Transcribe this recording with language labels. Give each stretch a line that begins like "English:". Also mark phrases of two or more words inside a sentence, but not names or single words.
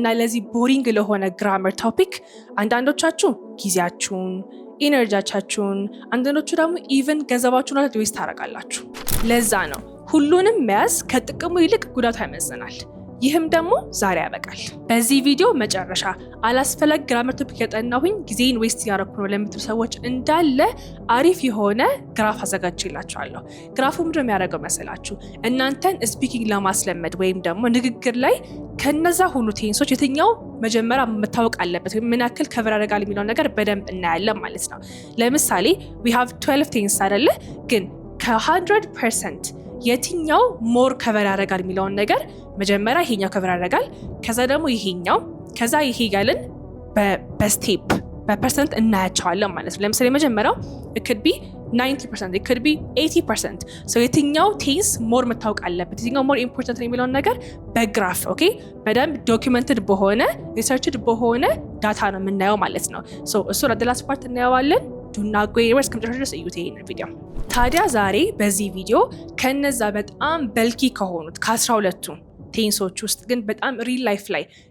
Amharic: ለዚህ ቦሪንግ ለሆነ
English: grammar topic
Amharic: አንዳንዶቻችሁ ጊዜያችሁን፣ ኢነርጂያችሁን፣ አንዳንዶቹ ደግሞ ኢቨን ገንዘባችሁን ዌስት ታደርጋላችሁ። ለዛ ነው ሁሉንም መያዝ ከጥቅሙ ይልቅ ጉዳቱ ያመዝናል። ይህም ደግሞ ዛሬ ያበቃል። በዚህ ቪዲዮ መጨረሻ አላስፈላጊ
English: grammar topic
Amharic: ያጠናሁኝ ጊዜን ዌስት ያደረኩ ነው ለምትሉ ሰዎች እንዳለ አሪፍ የሆነ ግራፍ አዘጋጅላችኋለሁ። ግራፉ ምንድን ነው የሚያደርገው መሰላችሁ? እናንተን ስፒኪንግ ለማስለመድ ወይም ደግሞ ንግግር ላይ ከነዛ ሁሉ ቴንሶች የትኛው መጀመሪያ መታወቅ አለበት ወይም ምን ያክል ከቨር ያደርጋል የሚለውን ነገር በደንብ እናያለን ማለት ነው። ለምሳሌ
English: we have 12
Amharic: ቴንስ አይደለ? ግን ከ100% የትኛው
English: more cover
Amharic: ያደርጋል የሚለውን ነገር መጀመሪያ ይሄኛው ከቨር ያደርጋል፣ ከዛ ደግሞ ይሄኛው፣ ከዛ ይሄ ያለን በስቴፕ በፐርሰንት እናያቸዋለን ማለት ነው። ለምሳሌ መጀመሪያው
English: it could be 90%, it could be 80%።
Amharic: ሶ የትኛው ቴንስ ሞር መታወቅ አለበት፣ የትኛው
English: more important
Amharic: ነው የሚለውን ነገር በግራፍ ኦኬ፣ በደንብ ዶኪመንትድ በሆነ ሪሰርችድ በሆነ ዳታ ነው የምናየው ማለት ነው። ሶ እሱን
English: at the last part
Amharic: እናየዋለን። ዱና ጎይወርስ ከመጨረሻ ድረስ እዩት ይሄንን ቪዲዮ። ታዲያ ዛሬ በዚህ ቪዲዮ ከነዛ በጣም በልኪ ከሆኑት ከ12ቱ ቴንሶች ውስጥ ግን በጣም
English: real life
Amharic: ላይ